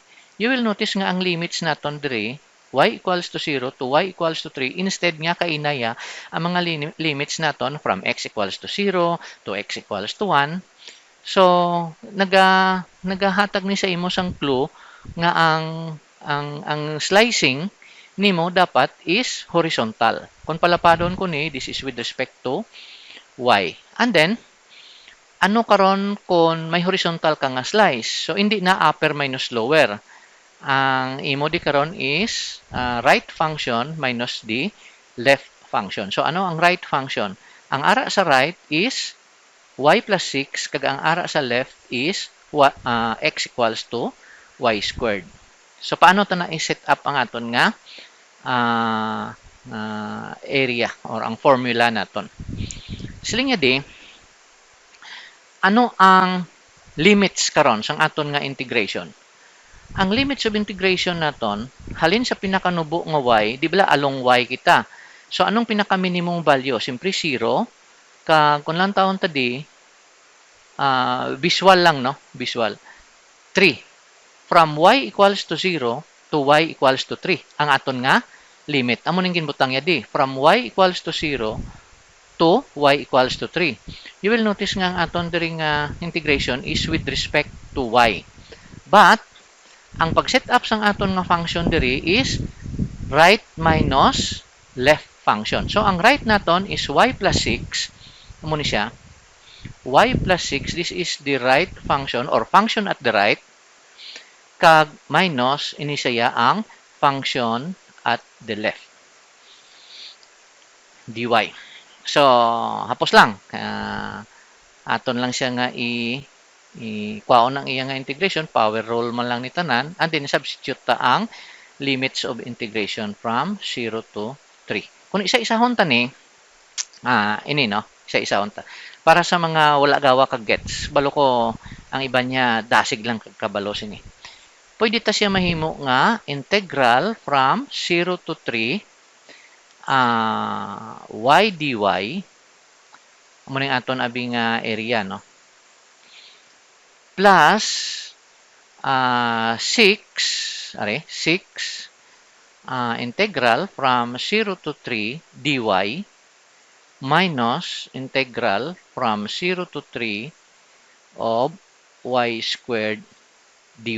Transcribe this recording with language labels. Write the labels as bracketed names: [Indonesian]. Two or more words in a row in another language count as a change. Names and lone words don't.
[English] You will notice [Hiligaynon] nga ang [English] limits [Hiligaynon] naton diri, [English] y equals to 0 to y equals to 3, instead [Hiligaynon] nga kainaya ang mga [English] limits naton from x equals to 0 to x equals to 1. So, [Hiligaynon] nagahatag ni sa imo sang clue nga ang slicing nimo dapat [English] is horizontal. [Hiligaynon] Kung palapadon ko ni, [English] this is with respect to y. And then, [Hiligaynon] ano karon kung may horizontal ka nga slice? So, hindi na [English] upper minus lower. [Hiligaynon] Ang imo di karon [English] is right function minus the left function. So, [Hiligaynon] ano ang [English] right function? [Hiligaynon] Ang ara sa [English] right is y plus 6, [Hiligaynon] kag ang ara sa [English] left is x equals to y squared. So, [Hiligaynon] paano ito na i-set up ang aton nga area or ang formula naton? Siling nga di, ano ang limits karon sang aton nga integration? Ang [English] limits of integration [Hiligaynon] naton, halin sa pinakanubo nga y, di ba along y kita. So, anong pinaka-minimum value? [English] Simply 0. [Hiligaynon] Kung lang taon tadi, visual lang, no? [English] Visual. 3. From y equals to 0 to y equals to 3. [Hiligaynon] Ang aton nga limit. Amo ning ginbutang ya di. [English] From y equals to 0 to y equals to 3. You will notice [Hiligaynon] nga ang aton diri nga [English] integration is with respect to y. But, [Hiligaynon] ang pag-set up sang aton nga function diri is [English] right minus left function. So, ang right naton is y plus 6. [Hiligaynon] Amo ni siya. [English] Y plus 6, this is the right function or function at the right, kag minus [Hiligaynon] ini siya ang [English] function at the left, dy. So, [Hiligaynon] hapos lang. Aton lang siya nga kwaon ang iya nga integration, [English] power rule [Hiligaynon] man lang ni tanan, [English] and then substitute [Hiligaynon] ta ang [English] limits of integration from 0 to 3. [Hiligaynon] Kung isa-isahon ta ni, ini no, isa-isahon ta. Para sa mga wala gawa kag gets, balo ko ang iba niya dasig lang kabalo sini. Pwede ta siya mahimo nga [English] integral from 0 to 3 y dy [Hiligaynon] mo ning aton abi nga [English] area, no, plus 6 integral from 0 to 3 dy minus integral from 0 to 3 of y squared dy.